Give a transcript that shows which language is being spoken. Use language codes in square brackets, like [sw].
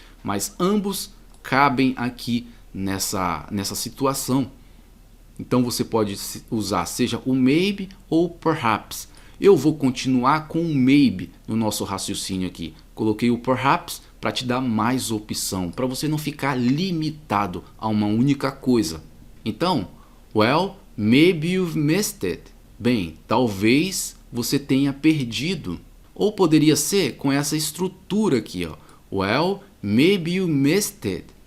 [pt] Mas ambos cabem aqui nessa situação. Então você pode usar seja o maybe ou perhaps. Eu vou continuar com o maybe no nosso raciocínio aqui. Coloquei o perhaps para te dar mais opção, para você não ficar limitado a uma única coisa. Então, [en] well, maybe you've missed it. [pt] Bem, talvez você tenha perdido. Ou poderia ser com essa estrutura aqui, ó. [en] Well, maybe you missed it.